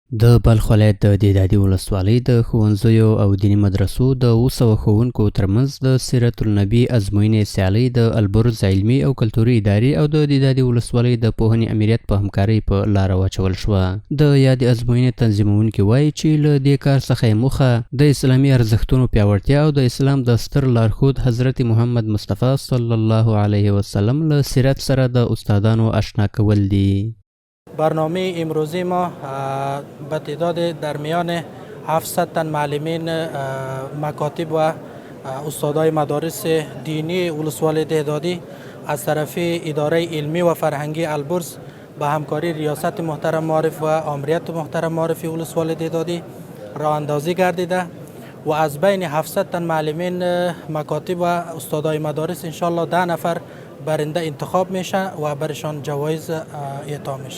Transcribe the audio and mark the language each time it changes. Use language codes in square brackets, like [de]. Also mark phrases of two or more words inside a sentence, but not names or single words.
[ps] د بلخ ولایت د دهدادي ولسوالۍ د ښوونځیو او دیني مدرسو د 700 ښوونکو ترمنځ د سیرت النبي ازموینې سیالۍ د البرز علمي او کلتوري ادارې او د دهدادي ولسوالۍ د پوهنې امریت په همکارۍ په لاره واچول شوه. د یادې ازموینې تنظیمونکي وایي چې له دې کار څخه یې موخه د اسلامي ارزښتونو پیاوړتیا او د اسلام د ستر لارښود حضرت محمد مصطفی صلی الله علیه وسلم له سیرت سره د استادانو آشنا کول دي. [fa] برنامه امروزی ما به تعداد در میان 700 تن معلمین مکاتب و استادای مدارس دینی ولسوالی دهدادی از طرف اداره علمی و فرهنگی البرز به همکاری ریاست محترم معارف و آمریت محترم معارف ولسوالی دهدادی راه اندازی گردیده و از بین 700 تن معلمین مکاتب و استادای مدارس انشالله 10 نفر برنده انتخاب میشه و برشان جوایز اعطا میشه.